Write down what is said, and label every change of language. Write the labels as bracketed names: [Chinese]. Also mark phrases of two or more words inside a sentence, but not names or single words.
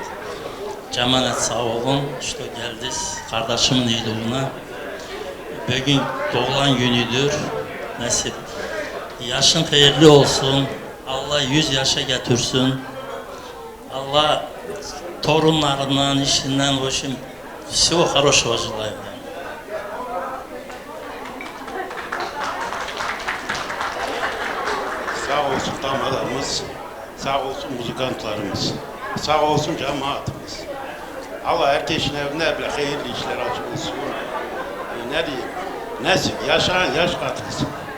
[Turkish] Cemaat sağ olun, işte geldiniz kardeşimin iyiliğine. Bugün doğulan günüdür. Nasip. Yaşın hayırlı olsun. Allah 100 yaşa getirsin. Allah torunlarından, işinden, o işin [Russian] всего хорошего желаю. [Turkish] Sağ olsun damadımız, sağ olsun muzikantlarımız, sağ olsun cemaatimiz. Allah herkesin evine bile hayırlı işler açık olsun. Ne diyeyim, nasip, yaşayan yaş katılsın.